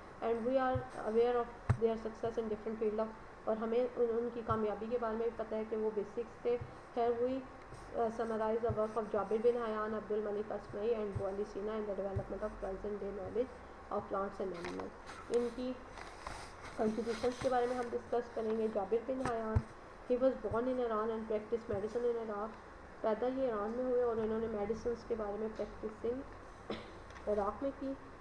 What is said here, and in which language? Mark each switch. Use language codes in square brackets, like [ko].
[en] and we are aware of their success in different field of, [ur] اور ہمیں ان کی کامیابی کے بارے میں بھی پتہ ہے کہ وہ بیسکس تھے. [en] خیر we summarize the work of Jabir bin Hayyan, Abdul Malik Asma'i and Abu Ali Sina in the development of present day knowledge of plants and animals. [ur] ان کی contributions کے بارے میں ہم ڈسکس کریں گے. [en] Jabir bin Hayyan he was born in Iran and practiced medicine in Iraq. [ur] پیدا یہ ایران میں ہوئے اور انہوں نے میڈیسنس کے بارے میں پریکٹسنگ عراق میں کی.